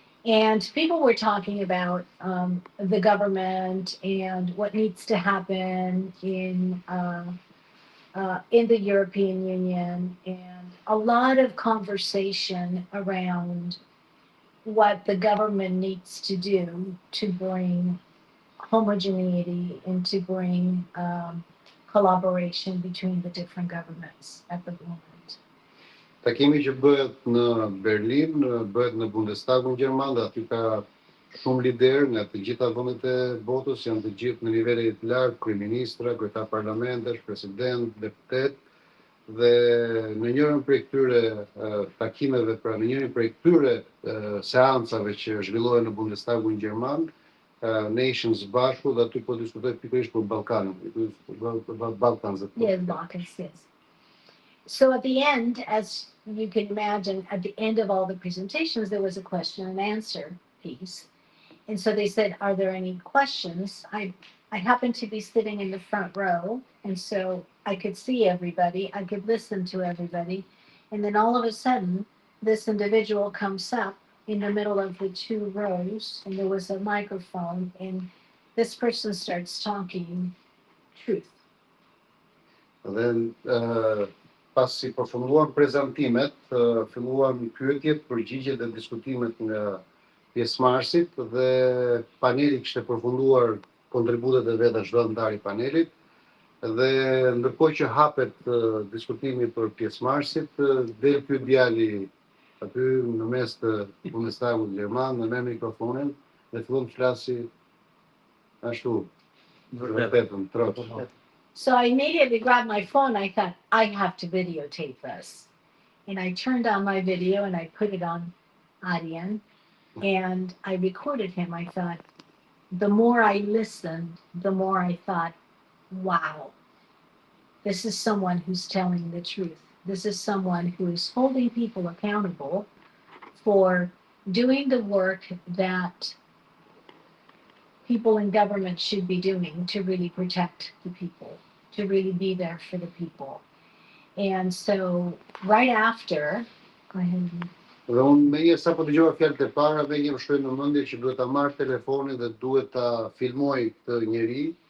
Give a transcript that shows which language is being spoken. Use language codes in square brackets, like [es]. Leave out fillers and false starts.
[en] And people were talking about the government and what needs to happen in the European Union, and a lot of conversation around what the government needs to do to bring homogeneity and to bring collaboration between the different governments at the moment. [sq] Takimi që bëhet në Berlin, bëhet në Bundestagun gjerman dhe aty ka shumë lider nga të gjitha vendet e botës, janë të gjithë në nivele të lartë, kryeministra, kryetar parlamentesh, president, deputet. Dhe në njërin prej këtyre takimeve, pra në njërin prej këtyre seancave që zhvillohen në Bundestagun gjerman, ne ishim së bashku dhe aty po diskutoj pikërisht për Ballkanin, Balkans. [en] Yes, Balkans, yes. So at the end, as you can imagine, at the end of all the presentations, there was a question and answer piece. And so they said, are there any questions? I happened to be sitting in the front row, and so I could see everybody, I could listen to everybody. And then all of a sudden, this individual comes up in the middle of the two rows, and there was a microphone, and this person starts talking truth. [sq] Dhe pasi përfunduan prezantimet, filluan pyetjet, përgjigjet dhe diskutimet nga pjesëmarrësit dhe paneli kishte përfunduar kontributet e veta çdo antar I panelit dhe ndërkohë që hapet diskutimi për pjesëmarrësit, del ky djali aty në mes të Bundestagut gjerman, në merr mikrofonin dhe fillon të flasi ashtu vërtetën, trotë. [en] So I immediately grabbed my phone. I thought, I have to videotape this. And I turned on my video and I put it on Arian and I recorded him. I thought, the more I listened, the more I thought, wow, this is someone who's telling the truth. This is someone who is holding people accountable for doing the work that people in government should be doing to really protect the people, to really be there for the people. And so right after, go ahead. [sq] Dhe unë me një sa po dëgjova fjalët e para, me një më shkoi në mendje që duhet ta marr telefonin dhe duhet ta filmoj këtë njerëj.